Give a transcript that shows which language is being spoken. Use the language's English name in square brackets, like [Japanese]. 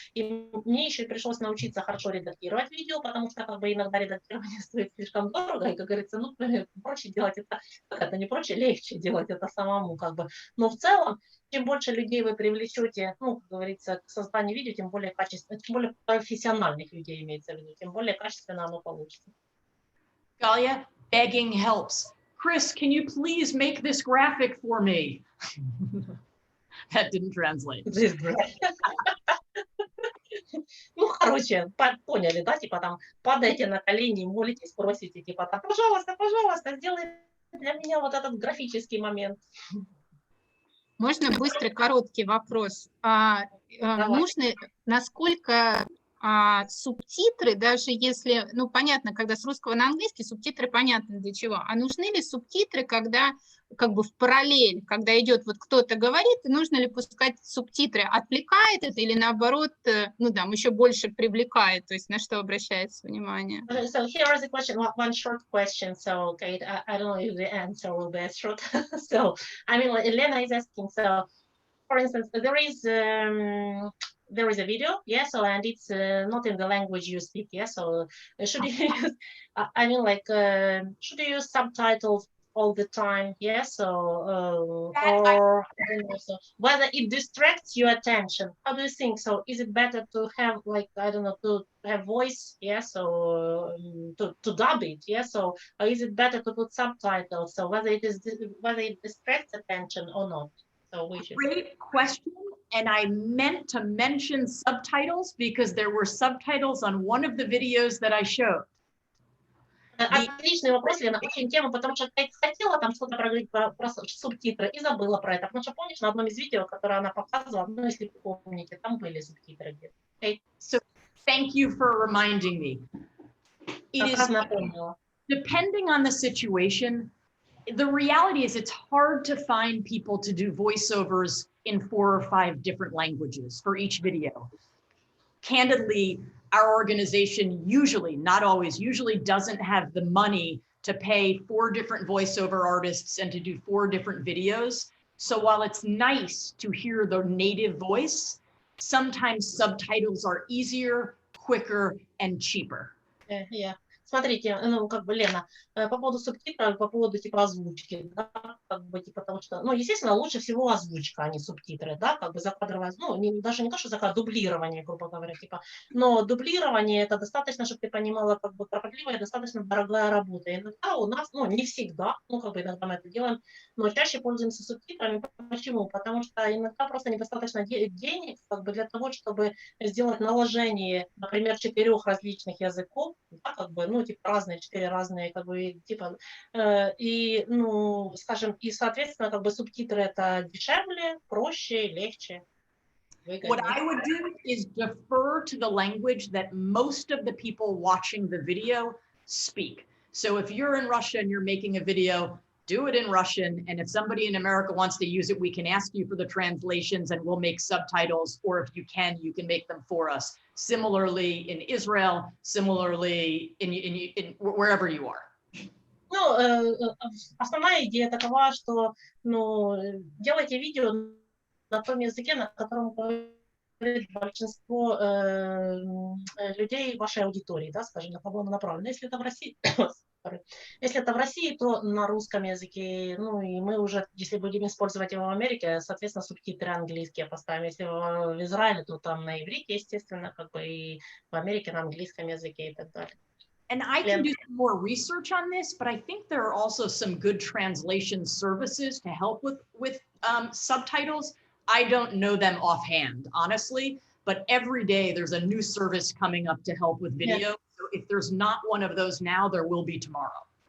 [Russian] И мне еще пришлось научиться хорошо редактировать видео, потому что, как бы, иногда редактирование стоит слишком дорого, и, как говорится, ну, проще делать это, как это не проще, легче делать это самому, как бы. Но в целом, чем больше людей вы привлечете, ну, как говорится, к созданию видео, тем более качественно, тем более профессиональных людей имеется в виду, тем более качественно оно получится. [English] Galia, begging helps. Chris, can you please make this graphic for me? That didn't translate. [Russian] Ну, короче, поняли, да, типа там падаете на колени, молитесь, просите, типа там, пожалуйста, пожалуйста, сделай для меня вот этот графический момент. Можно быстрый, короткий вопрос? Нужно, насколько субтитры, даже если, ну, понятно, когда с русского на английский, субтитры понятно для чего, а нужны ли субтитры, когда как бы в параллель, когда идет вот кто-то говорит, и нужно ли пускать субтитры, отвлекает это или наоборот, ну, да, еще больше привлекает, то есть на что обращается внимание? [English] So here is a question, one short question, so Kate, I don't know if the answer will be as short. So, I mean, Elena is asking, so, for instance, there is a video, yeah, so, and it's not in the language you speak, yeah, so should you use, I mean, like, should you use subtitles all the time, yeah, so, or so, whether it distracts your attention, how do you think? So is it better to have, like, I don't know, to have voice, yeah, so to dub it, yeah, so, or is it better to put subtitles, so whether it distracts attention or not? So we should. Great question. And I meant to mention subtitles because there were subtitles on one of the videos that I showed. [Russian] Отличный вопрос, Лена, очень тема, потому что я хотела там что-то проговорить про субтитры и забыла про это. Потому что, помнишь, на одном из видео, которое она показывала, ну, если вы помните, там были субтитры где-то. [English] Okay. So thank you for reminding me. It is depending on the situation. The reality is it's hard to find people to do voiceovers in 4 or 5 different languages for each video. Candidly, our organization usually, not always, usually doesn't have the money to pay 4 different voiceover artists and to do 4 different videos. So while it's nice to hear the native voice, sometimes subtitles are easier, quicker, and cheaper. Yeah. [Russian] Смотрите, ну, как бы, Лена, по поводу субтитров, по поводу, типа, озвучки, да, как бы, типа, потому что, ну, естественно, лучше всего озвучка, а не субтитры, да, как бы, закадровое, ну, даже не то, что дублирование, грубо говоря, типа, но дублирование, это достаточно, чтобы ты понимала, как бы, кропотливая, достаточно дорогая работа. И иногда у нас, ну, не всегда, ну, как бы, иногда мы это делаем, но чаще пользуемся субтитрами. Почему? Потому что иногда просто недостаточно денег, как бы, для того, чтобы сделать наложение, например, 4 различных языков, да, как бы, ну, типа, разные, 4 разные, как бы, типа, и, ну, скажем, и, соответственно, как бы, субтитры это дешевле, проще, легче. [English] What I would do is defer to the language that most of the people watching the video speak. So if you're in Russia and you're making a video, do it in Russian. And if somebody in America wants to use it, we can ask you for the translations and we'll make subtitles. Or if you can make them for us. Similarly in Israel, similarly in wherever you are. [Russian] Ну, основная идея такова, что, ну, делайте видео на том языке, на котором говорит большинство людей вашей аудитории, да, скажем, на кого оно направлено. Если это в России, если это в России, то на русском языке, ну, и мы уже, если будем использовать его в Америке, соответственно, субтитры английские поставим. Если в Израиле, то там на иврите, естественно, как бы, и в Америке на английском языке и так далее. [English] And I can do some more research on this, but I think there are also some good translation services to help with subtitles. I don't know them offhand, honestly, but every day there's a new service coming up to help with video. Yeah. So if there's not one of those now, there will be tomorrow.